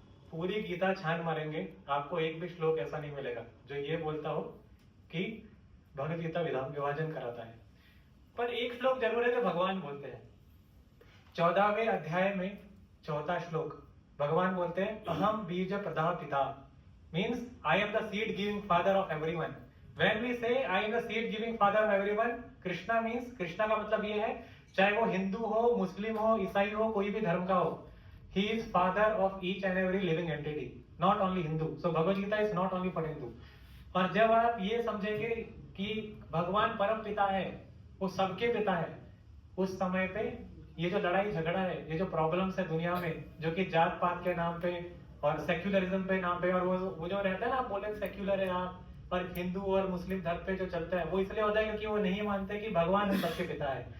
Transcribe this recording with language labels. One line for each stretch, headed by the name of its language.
Hindi: पूरी गीता छान मारेंगे, आपको एक भी श्लोक ऐसा नहीं मिलेगा जो ये बोलता हो कि भगवत गीता विभाजन कराता है. पर एक श्लोक जरूर है जो भगवान बोलते हैं. 14वें अध्याय में 4था श्लोक भगवान बोलते हैं, अहम बीज प्रदा पिता.
English: Means I am the seed giving father of everyone. When we say I am the seed giving father of everyone, Krishna means,
Hindi: Krishna का मतलब ये है, चाहे वो हिंदू हो, मुस्लिम हो, ईसाई हो, कोई भी धर्म का हो,
English: he is father of each and every living entity, not only Hindu. So Bhagavad Gita is not only for Hindu.
Hindi: और जब आप ये समझेंगे कि भगवान परम पिता है, वो सबके पिता है, उस समय पे ये जो लड़ाई झगड़ा है, ये जो प्रॉब्लम्स है दुनिया में, जो कि जात पात के नाम पे और सेक्युलरिज्म पे नाम पे, और वो जो रहता है ना, आप बोले सेक्युलर है आप, पर हिंदू और मुस्लिम धर्म पे जो चलता है वो इसलिए होता है क्योंकि वो नहीं मानते कि भगवान हम सबके पिता है.